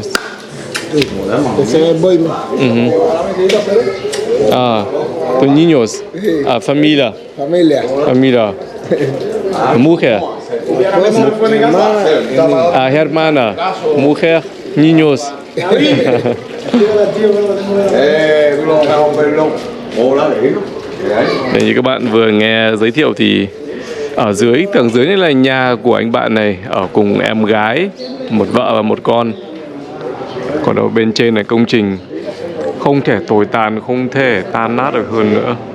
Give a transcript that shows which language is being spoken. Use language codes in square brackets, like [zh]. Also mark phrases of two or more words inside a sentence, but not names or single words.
[es] Ese es el boyman. Ah, tus niños. Ah, familia. Familia. Familia. Mujer. Esposa, mi hermana y mi... Ah, hermana. Mujer. Niños. [vi] Để như các bạn vừa nghe giới thiệu thì ở dưới, tầng dưới này là nhà của anh bạn này, ở cùng em gái, một vợ và một con. Còn ở bên trên này công trình không thể tồi tàn, không thể tan nát được hơn nữa.